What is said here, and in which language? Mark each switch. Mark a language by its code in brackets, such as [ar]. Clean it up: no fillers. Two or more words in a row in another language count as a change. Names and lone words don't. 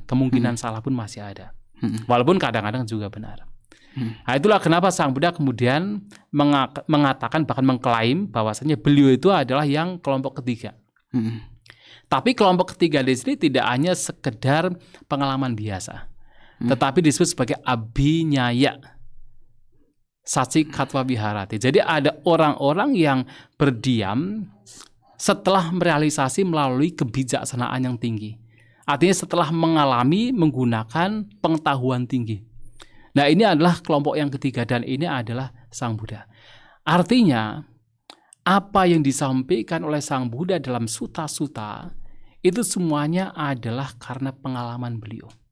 [id] Kemungkinan salah pun masih ada. Walaupun kadang-kadang juga benar. Nah, itulah kenapa Sang Buddha kemudian mengatakan, bahkan mengklaim bahwasanya beliau itu adalah yang kelompok ketiga. Tapi kelompok ketiga di sini tidak hanya sekedar pengalaman biasa, tetapi disebut sebagai [pi] abhinyaya satsikatva viharati. [id] Jadi ada orang-orang yang berdiam setelah merealisasi melalui kebijaksanaan yang tinggi. Artinya setelah mengalami menggunakan pengetahuan tinggi. Nah, ini adalah kelompok yang ketiga dan ini adalah Sang Buddha. Artinya apa yang disampaikan oleh Sang Buddha dalam sutta-sutta itu semuanya adalah karena pengalaman beliau.